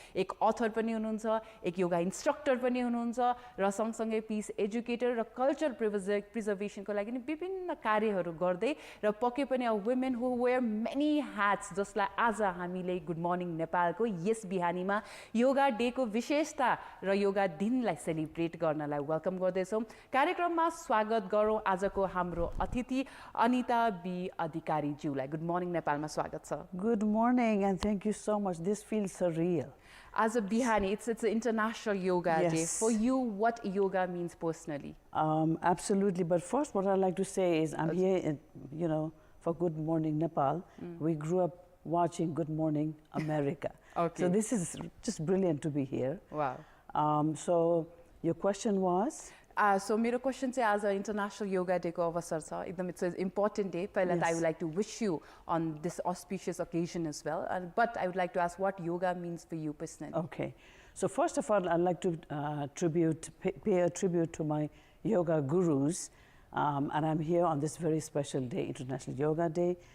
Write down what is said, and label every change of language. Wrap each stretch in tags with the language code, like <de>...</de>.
<ne>एक अथर पनि हुनुहुन्छ, एक योगा इन्स्ट्रक्टर पनि हुनुहुन्छ र सँगसँगै पिस एजुकेटर र कल्चर प्रिजर्भेसनको लागि नि विभिन्न कार्यहरू गर्दै र पक्कै पनि</ne> <en>women who wear many hats</en> <ne>जसलाई आज हामीले गुड मर्निङ नेपालको यस बिहानीमा योगा डेको विशेषता र योगा दिनलाई सेलिब्रेट गर्नलाई वेलकम गर्दैछौँ। कार्यक्रममा स्वागत गरौँ आजको हाम्रो अतिथि अनिता बी अधिकारीज्यूलाई। गुड मर्निङ नेपालमा स्वागत छ।</ne> <en>Good morning and thank you so much. This feels surreal. As a Bihani, it's an International Yoga Yes. Day. For you, what yoga means personally? Absolutely. But first, what I'd like to say is I'm here, for Good Morning Nepal. We grew up watching Good Morning America. Okay. So this is just brilliant to be here. Wow. So your question was?</en> <ne>So मेरो question चाहिँ आज International Yoga Day को अवसर छ। एकदम</ne> <en>it's an important day.</en> <ne>पहिला त</ne> <en>I would like to wish you on this auspicious occasion as well. But I would like to ask what yoga means for you personally. Okay. So first of all, I'd like to pay a tribute to my yoga gurus. And I'm here on this very special day, International Yoga Day.</en>